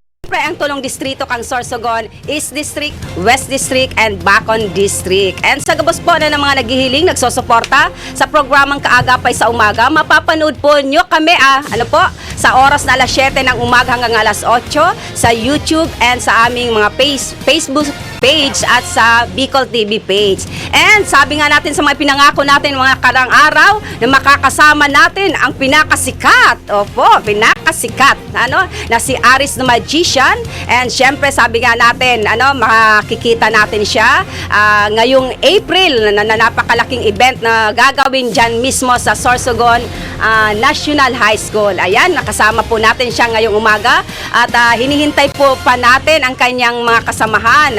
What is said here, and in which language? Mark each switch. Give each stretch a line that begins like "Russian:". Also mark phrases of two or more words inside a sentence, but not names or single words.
Filipino: syempre, ang tulong distrito kang Sorsogon, East District, West District, and Bacon District. And sa gabos po na ng mga naghihiling, nagsosuporta sa programang Kaagapay sa Umaga, mapapanood po nyo kami, sa oras na alas 7 ng umaga hanggang alas 8 sa YouTube and sa aming mga Facebook page at sa Bicol TV page. And sabi nga natin sa mga pinangako natin mga karang araw na makakasama natin ang pinakasikat. Opo, pinakasikat. Na si Aris the Magician. And syempre sabi nga natin, makikita natin siya ngayong April na napakalaking event na gagawin dyan mismo sa Sorsogon National High School. Ayan, nakasama po natin siya ngayong umaga at hinihintay po pa natin ang kanyang mga kasamahan.